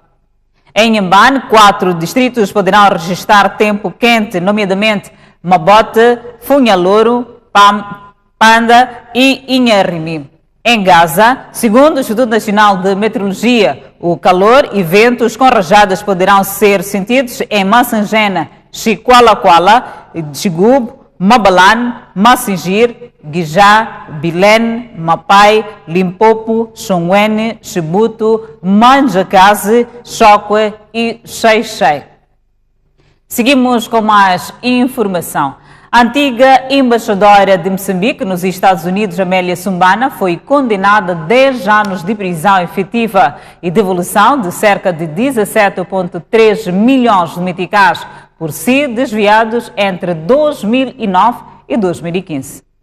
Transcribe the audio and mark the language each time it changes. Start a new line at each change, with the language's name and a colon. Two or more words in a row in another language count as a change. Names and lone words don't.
Portuguese: Em Inhambane, 4 distritos poderão registrar tempo quente, nomeadamente Mabote, Funhalouro, Panda e Inharimi. Em Gaza, segundo o Instituto Nacional de Meteorologia, o calor e ventos com rajadas poderão ser sentidos em Massangena, Chiqualaquala, Chigub, Mabalane, Massingir, Guijá, Bilene, Mapai, Limpopo, Xonguene, Chibuto, Manjacaze, Chokwe e Xai-Xai. Seguimos com mais informação. A antiga embaixadora de Moçambique nos Estados Unidos, Amélia Sumbana, foi condenada a 10 anos de prisão efetiva e devolução de cerca de 17,3 milhões de meticais por si desviados entre 2009 e 2015.